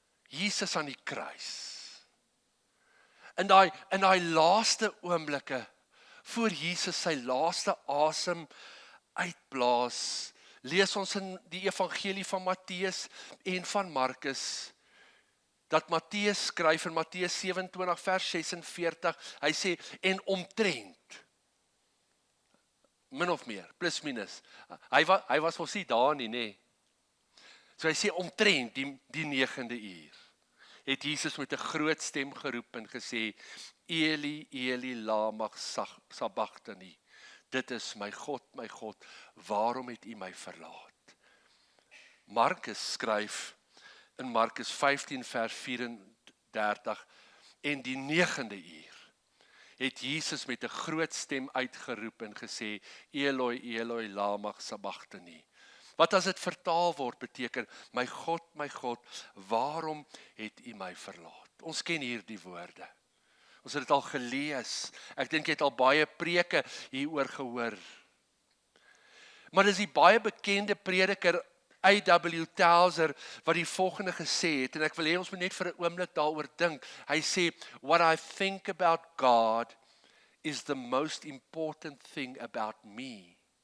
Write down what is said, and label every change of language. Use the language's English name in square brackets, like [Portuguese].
[Afrikaans] Jesus aan die kruis. In daai laaste oomblikke, voor Jesus sy laaste asem uitblaas, lees ons in die evangelie van Matteus en van Markus, dat Matteus skryf in Matteus 27 vers 46, hy sê, en omtrent, min of meer, plus minus, hy was ons nie daar nie, nee. So hy sê omtrent die 9de uur, het Jesus met 'n groot stem geroep en gesê, [Aramaic] Eli, Eli, lama sabachthani. [Afrikaans] Dit is my God, waarom het U my verlaat? Markus skryf in Markus 15 vers 34, en die 9de uur, het Jesus met 'n groot stem uitgeroep en gesê, [Aramaic] Eloi, Eloi, lama sabachthani. [Afrikaans] Wat as dit vertaal word beteken, my God, waarom het U my verlaat? Ons ken hierdie woorde. Ons het dit al gelees. Ek dink jy het al baie preke hieroor gehoor. Maar dis die baie bekende prediker A.W. Tozer wat die volgende gesê het, en ek wil hê ons moet net vir 'n oomblik daaroor dink. Hy sê, [English] what I think about God is the most important thing about me.